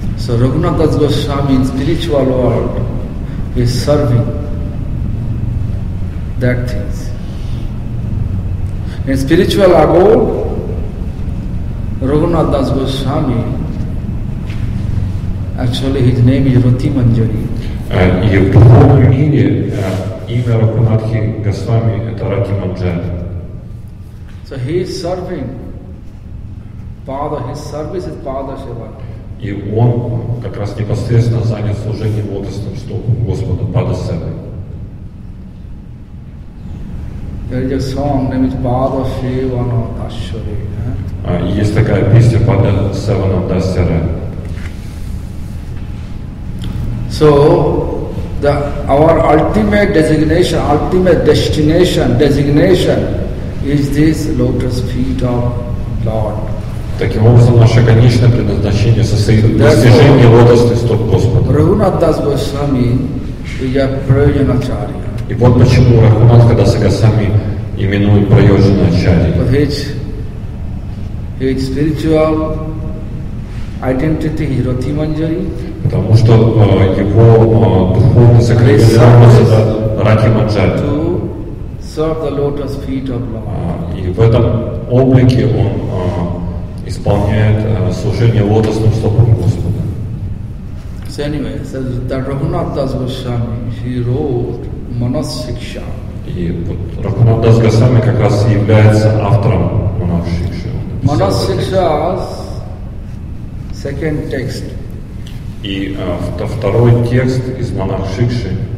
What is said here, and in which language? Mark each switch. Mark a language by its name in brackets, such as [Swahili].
[English] So Raghunath Das Goswami in spiritual world is serving that things. In spiritual abode, Raghunath Das Goswami, actually his name is Rati Manjari. [Russian] И в духовном мире имя Рагунатхи Госвами это Рати Манджари. [English] So he is serving Pada, his service is Pada Seva. [Russian] И он как раз непосредственно занят служением лотосным стопам Господа Пада Севы. [English] There is a song named Pada Sevana Dashare. [Russian] Есть такая песня Пада Севана Дасяре. [English] So our ultimate designation, ultimate designation is this lotus feet of Lord. [Russian] Таким образом, наше конечное предназначение состоит в достижении лотосных стоп Господа. [English] Raghunath Das Goswami is a Prayojanacharya. [Russian] И вот почему Рагунатха Даса Госвами именует Праёджаначарьей. [English] But his spiritual identity is Rati Manjari. [Russian] Потому что его духовный сокровенный образ это Рати Манджари. [English] To serve the lotus feet of Lord. [Russian] И в этом облике он исполняет служение лотосным стопам Господа. [English] So anyway, so that Raghunath Das Goswami, he wrote Manas Siksha. [Russian] И вот Рагунат Дас Госвами как раз и является автором Манас Шикши. [English] Manas Siksha's second text. [Russian] И второй текст из Манас Шикши.